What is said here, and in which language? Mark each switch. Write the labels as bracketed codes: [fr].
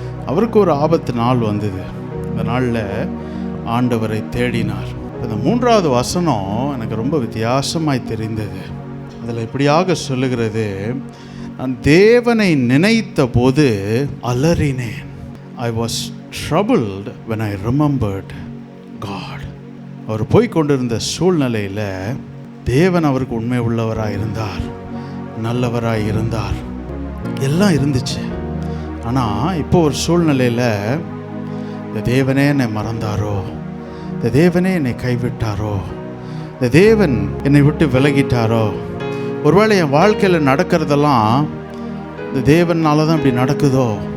[ta] அவருக்கு ஒரு ஆபத்து நாள் வந்தது. இந்த நாளில் ஆண்டவரை தேடினார். இந்த 3வது வசனம் எனக்கு ரொம்ப வித்தியாசமாய் தெரிந்தது. அதில் இப்படியாக சொல்லுகிறது, நான் தேவனை நினைத்த போது அலறினேன். [en] I was troubled when I remembered God. [ta] அவர் போய்கொண்டிருந்த சூழ்நிலையில் தேவன் அவருக்கு உண்மை உள்ளவராக இருந்தார், நல்லவராக இருந்தார், எல்லாம் இருந்துச்சு. ஆனால் இப்போ ஒரு சூழ்நிலையில் இந்த தேவனே என்னை மறந்தாரோ, இந்த தேவனே என்னை கைவிட்டாரோ, இந்த தேவன் என்னை விட்டு விலகிட்டாரோ, ஒருவேளை என் வாழ்க்கையில் நடக்கிறதெல்லாம் இந்த தேவனால தான் இப்படி நடக்குதோ?